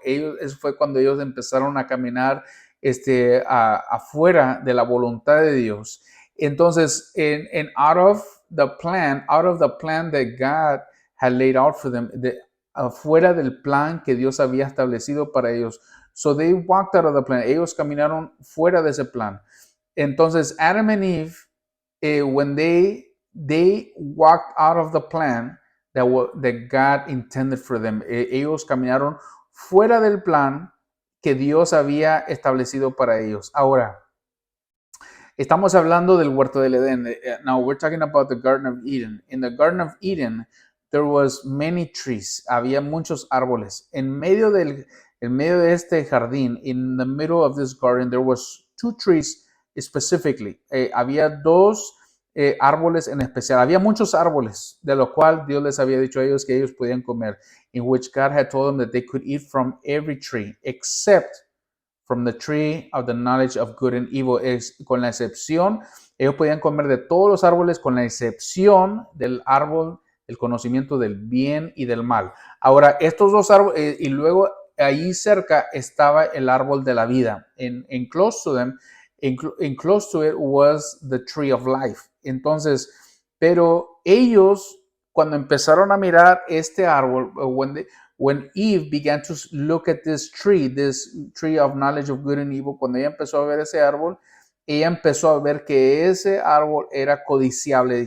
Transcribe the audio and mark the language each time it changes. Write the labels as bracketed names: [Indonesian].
[Spanish] Eso fue cuando ellos empezaron a caminar afuera de la voluntad de Dios. [English] Entonces, out of the plan that God had laid out for them, [Spanish] afuera del plan que Dios había establecido para ellos. [English] So they walked out of the plan. [Spanish] Ellos caminaron fuera de ese plan. [English] Entonces, Adam and Eve, when they walked out of the plan that God intended for them, [Spanish] ellos caminaron fuera del plan que Dios había establecido para ellos. Ahora, estamos hablando del huerto del Edén. [English] Now we're talking about the Garden of Eden. In the Garden of Eden, there was many trees. [Spanish] Había muchos árboles. En medio de este jardín, [English] in the middle of this garden, there was two trees specifically. [Spanish] Había dos árboles en especial. Había muchos árboles, de lo cual Dios les había dicho a ellos que ellos podían comer. [English] In which God had told them that they could eat from every tree, except from the tree of the knowledge of good and evil, [Spanish] con la excepción, ellos podían comer de todos los árboles con la excepción del árbol del conocimiento del bien y del mal. Ahora, estos dos árboles, y luego ahí cerca estaba el árbol de la vida. [English] In close to them, in close to it was the tree of life. [Spanish] Entonces, pero ellos, cuando empezaron a mirar este árbol, [English] when Eve began to look at this tree of knowledge of good and evil, [Spanish] cuando ella empezó a ver ese árbol, ella empezó a ver que ese árbol era codiciable.